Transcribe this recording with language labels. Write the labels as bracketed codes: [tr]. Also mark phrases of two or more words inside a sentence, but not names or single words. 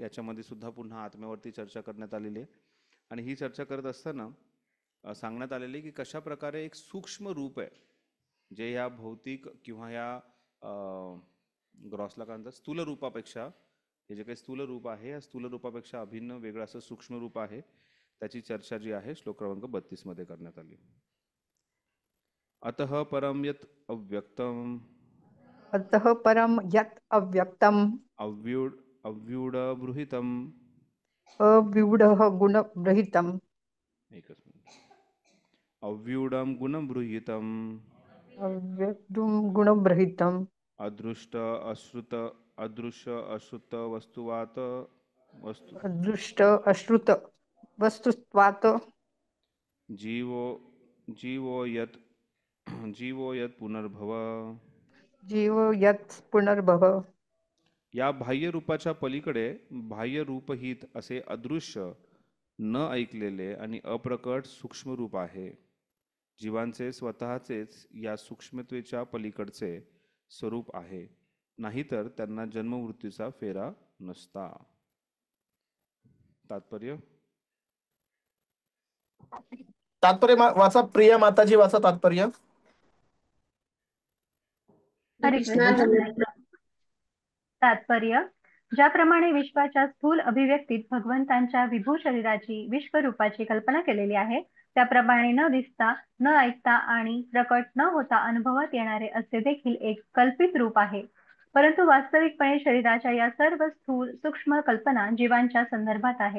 [mr] याच्यामध्ये सुद्धा पुन्हा आत्म्यावरती चर्चा करण्यात आलेली आहे, आणि ही चर्चा करत असताना सांगण्यात आलेली की कशा प्रकारे एक सूक्ष्म रूप आहे जे या भौतिक किंवा या ग्रॉसला काय म्हणतात स्थूल रूपापेक्षा, हे जे काही स्थूल रूप आहे या स्थूल रूपापेक्षा अभिन्न वेगळं असं सूक्ष्म रूप आहे. त्याची चर्चा जी आहे श्लोक क्रमांक 32 मध्ये करण्यात आली. [sa] अतः परम यत् अव्यक्तम अतः परम यत् अव्यक्तम अव्यूढबृहितम अव्यूढः गुणबृहितम एकच मिनिट अव्यूढम गुणबृहितम अव्यक्तम गुणबृहितम अदृश्य अश्रुत वस्तुवात वस्तु अदृष्ट अश्रुत वस्तुत्वात् जीवो यत् पुनर्भव जीव यत् पुनर्भव. [mr] या बाह्य रूपाच्या पलीकडे बाह्य रूपहित असे अदृश्य न ऐकलेले आणि अप्रकट सूक्ष्म रूप आहे. जीवांचे स्वतःचेच या सूक्ष्मतेच्या पलीकडचे स्वरूप आहे, नाहीतर त्यांना जन्ममृत्यूचा फेरा नसता. तात्पर्य वाचा प्रिय माताजी, वाचा तात्पर्य. हरे कृष्ण. तात्पर्य: ज्याप्रमाणे विश्वाच्या स्थूल अभिव्यक्तीत भगवंतांच्या विभू शरीराची विश्वरूपाची कल्पना केलेली आहे, त्याप्रमाणे न दिसता, न ऐकता आणि प्रकट न होता अनुभवात येणारे असे देखील एक कल्पित रूप आहे. परंतु वास्तविकपणे शरीराच्या या सर्व स्थूल सूक्ष्म कल्पना जीवांच्या संदर्भात आहेत.